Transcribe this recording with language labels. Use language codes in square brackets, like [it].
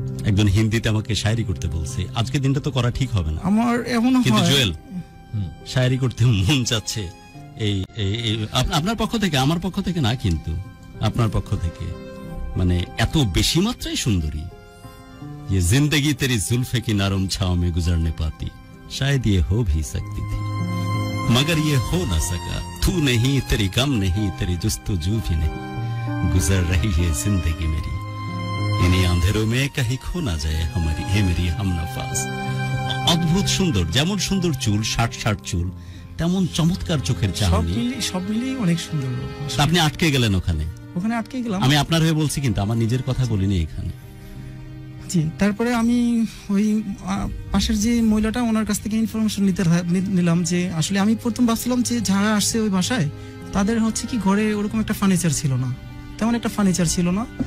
[bn] একজন হিন্দিতে আমাকে শায়রি করতে বলছে, আজকে দিনটা তো করা ঠিক হবে না আমার, এমন হয় কিন্তু জুয়েল শায়রি করতে মন চাচ্ছে। এই আপনার পক্ষ থেকে, আমার পক্ষ থেকে না, কিন্তু আপনার পক্ষ থেকে, মানে এত বেশি মাত্রায় সুন্দরী। [hi] ये जिंदगी तेरी जुल्फे की नरम छाव में गुजरने पाती, शायद ये हो भी सकती थी, मगर ये हो ना सका। तू नहीं, तेरी गम नहीं, तेरी जुस्तजू भी नहीं, गुजर रही है जिंदगी मेरी, इन्हीं अंधेरों में कहीं खो ना जाए हमारी, हे मेरी हमनफास। [bn] অদ্ভুত সুন্দর, যেমন সুন্দর চুল, ষাট চুল, তেমন চমৎকার চোখের চাহনি। সব মিলিয়ে অনেক সুন্দর। তা আপনি আটকে গেলেন ওখানে? ওখানে আটকে গেলাম। আমি আপনার হয়ে বলছি, কিন্তু আমার নিজের কথা বলিনি এখানে। জি, তারপরে আমি ওই পাশের যে মহিলাটা, ওনার কাছ থেকে ইনফরমেশন নিলাম যে আসলে আমি প্রথম ভাবছিলাম যে যারা আসছে ওই বাসায় তাদের হচ্ছে কি ঘরে ওরকম একটা ফার্নিচার ছিল না, তেমন একটা ফার্নিচার ছিল না।